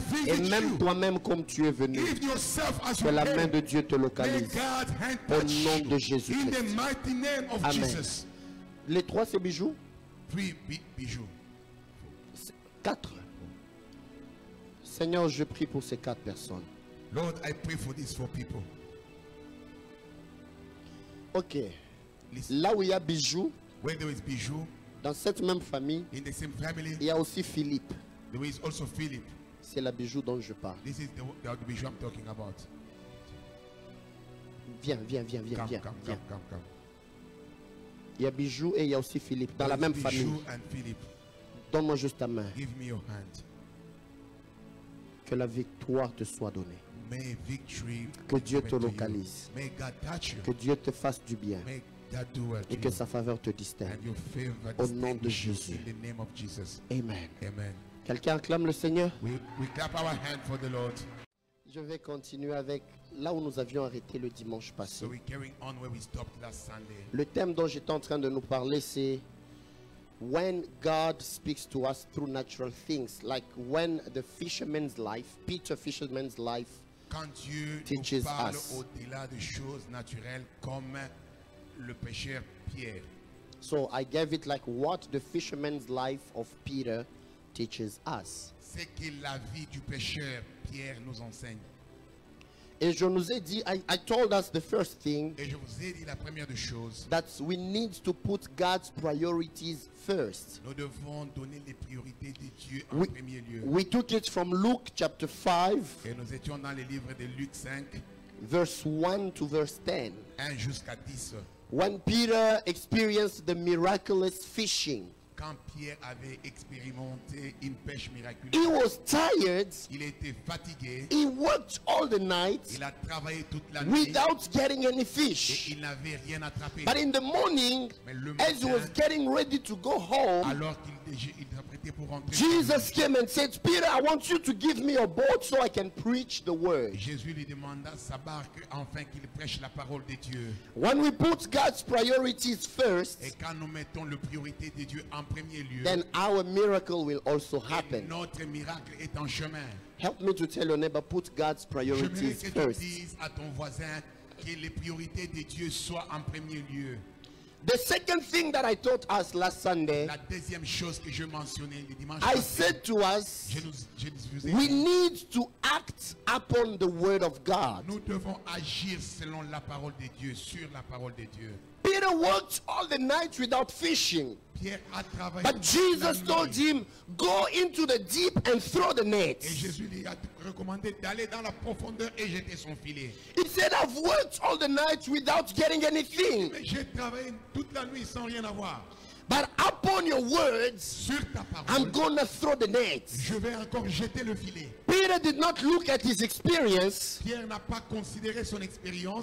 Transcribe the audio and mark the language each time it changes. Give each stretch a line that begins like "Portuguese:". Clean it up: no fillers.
French: Et même toi-même comme tu es venu, que la main de Dieu te localise. Au nom de Jésus-Christ. Amen. Les trois, c'est Bijou? Bijou. 4. Seigneur, je prie pour ces 4 personnes.
English: Lord, I pray for these 4 people.
French: Ok. Là où il y a Bijou,
English: where there is Bijou,
French: dans cette même famille,
English: in the same family,
French: il y a aussi Philippe.
English: There is also Philip.
French: C'est la Bijou dont je parle.
English: This is the Bijou I'm talking about.
French: Viens.
English: Come.
French: Il y a Bijou et il y a aussi Philippe dans la même famille. Donne-moi juste ta main.
English: Give me your hand.
French: Que la victoire te soit donnée.
English: May victory
French: que Dieu te localise.
English: May God touch you.
French: Que Dieu te fasse du bien.
English: May God do well
French: et que sa faveur te distingue. Au nom de Jésus.
English: In the name of Jesus. Amen. Amen.
French: Quelqu'un acclame le Seigneur?
English: We clap our hand for the Lord.
French: Je vais continuer avec là où nous avions arrêté le dimanche passé.
English: So we're carrying on where we stopped last Sunday.
French: Le thème dont j'étais en train de nous parler, c'est
English: when God speaks to us through natural things, like when the fisherman's life, Peter fisherman's life,
French: quand Dieu
English: teaches
French: nous parle
English: us.
French: Au-delà de choses naturelles comme le pêcheur Pierre.
English: So I gave it like what the fisherman's life of Peter teaches us.
French: C'est que la vie du pêcheur Pierre nous enseigne. Et je nous ai dit,
English: I told us the first thing.
French: Et je vous ai dit la première des choses.
English: That we need to put God's priorities first.
French: Nous devons donner les priorités de Dieu en premier lieu.
English: We took it from Luke chapter 5.
French: Et nous étions dans le livre de Luc 5.
English: Verse 1 to verse 10.
French: 1 jusqu'à 10.
English: When Peter experienced the miraculous fishing.
French: Quand Pierre avait expérimenté une pêche miraculeuse,
English: he was tired.
French: Il était fatigué.
English: He worked all the night.
French: Il a travaillé toute la nuit.
English: Without getting any fish.
French: Et il n'avait rien attrapé.
English: But in the morning, as he was getting ready to go home,
French: alors qu'il s'apprêtait pour rentrer,
English: Jesus came and said, Peter, I want you to give me a boat so I can preach the word.
French: Jésus lui demanda sa barque afin qu'il prêche la parole de Dieu.
English: When we put God's priorities first,
French: et quand nous mettons la priorité de Dieu en premier lieu,
English: then our miracle will also happen.
French: Notre miracle est en chemin.
English: Help me to tell your neighbor, put God's priorities
French: que
English: first.
French: Tu dises à ton voisin que les priorités de Dieu soient en premier lieu.
English: The second thing that I taught us last Sunday,
French: la deuxième chose que je mentionnais le dimanche
English: I said to us, we need to act upon the word of God.
French: Nous devons agir selon la parole de Dieu, sur la parole de Dieu.
English: Peter worked all the night without fishing.
French: Pierre a travaillé
English: but Jesus told him, go into the deep and throw the nets.
French: Et Jésus lui a recommandé d'aller dans la profondeur et jeter son filet.
English: He said, I've worked all the night without getting anything.
French: Mais j'ai travaillé toute la nuit sans rien avoir.
English: But upon your words,
French: sur ta parole,
English: I'm gonna throw the nets.
French: Je vais encore jeter le filet.
English: Peter did not look at his experience.
French: Pierre n'a pas considéré son expérience.